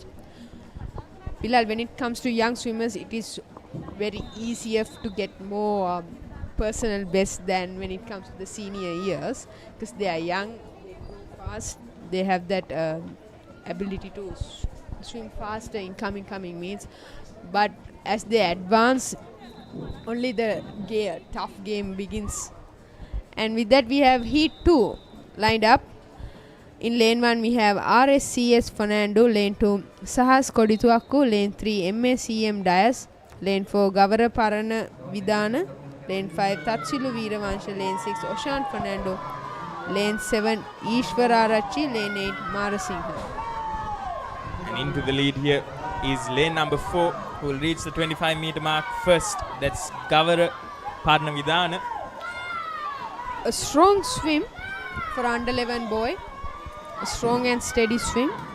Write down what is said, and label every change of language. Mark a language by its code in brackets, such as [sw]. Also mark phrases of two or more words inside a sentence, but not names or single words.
[en] Bilal, when it comes to young swimmers, it is very easier to get more personal best than when it comes to the senior years, because they are young, they go fast, they have that ability to swim faster in coming meets. But as they advance, only the tough game begins. And with that we have heat 2 lined up. In lane 1 we have RSCS Fernando, lane 2 Sahas Kodituakku, lane 3 MACM Dias, lane 4 Gavara Parana Vidana, lane 5 Tatsilu Veeravansha, lane 6 Oshan Fernando, lane 7 Ishwara Rachi, lane 8 Marasinghe. And into the lead here is lane number 4, who will reach the 25 meter mark first. That's Gavara Parana Vidana. A strong swim for under 11 boy, a strong and steady swim.